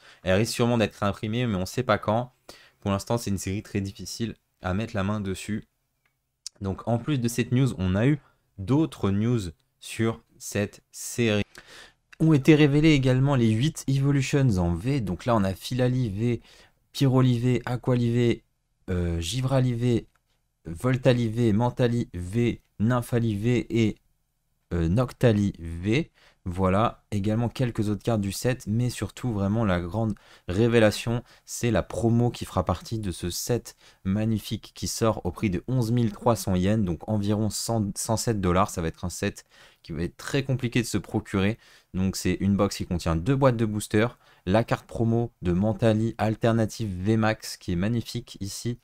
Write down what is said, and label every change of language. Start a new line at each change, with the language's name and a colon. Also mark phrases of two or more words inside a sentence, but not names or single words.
French: Elle risque sûrement d'être imprimée, mais on ne sait pas quand. Pour l'instant, c'est une série très difficile à mettre la main dessus. Donc, en plus de cette news, on a eu d'autres news sur cette série. Ont été révélés également les 8 Evolutions en V. Donc là, on a Philali V, Pyroli V, Aquali V, Givrali V, Voltali V, Mentali V, Nymphali V et Noctali V. Voilà, également quelques autres cartes du set, mais surtout vraiment la grande révélation, c'est la promo qui fera partie de ce set magnifique qui sort au prix de 11 300 yens, donc environ 107 $. Ça va être un set qui va être très compliqué de se procurer. Donc c'est une box qui contient 2 boîtes de booster, la carte promo de Mentali Alternative VMAX qui est magnifique ici.